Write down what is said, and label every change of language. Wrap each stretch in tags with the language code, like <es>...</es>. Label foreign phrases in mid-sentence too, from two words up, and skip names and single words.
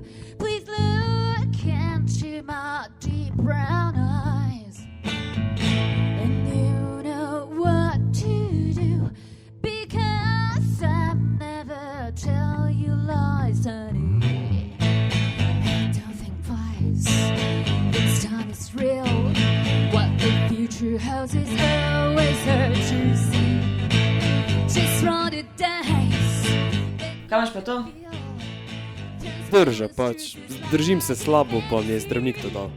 <en>Please look into my deep brown eyes, and you know what to do, because I never tell you lies, honey. Don't think twice, this time it's real. What the future holds is always hard to see. Just roll the dice.</en> <sl>Kaj imaš pa to? Drža pač, držim se slabo, pa mi je zdravnik to dal.</sl>